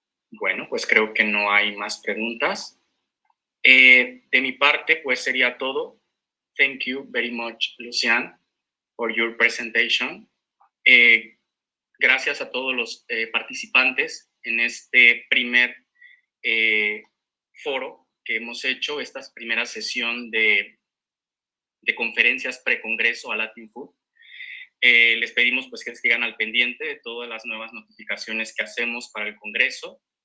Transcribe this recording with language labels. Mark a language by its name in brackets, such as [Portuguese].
[Spanish] Bueno, pues creo que no hay más preguntas. De mi parte, pues sería todo. [English] Thank you very much, Luciane, for your presentation. [Spanish] Gracias a todos los participantes en este primer foro que hemos hecho, esta primera sesión de de conferencias pre-congreso a Latin Food. Les pedimos pues que sigan al pendiente de todas las nuevas notificaciones que hacemos para el congreso.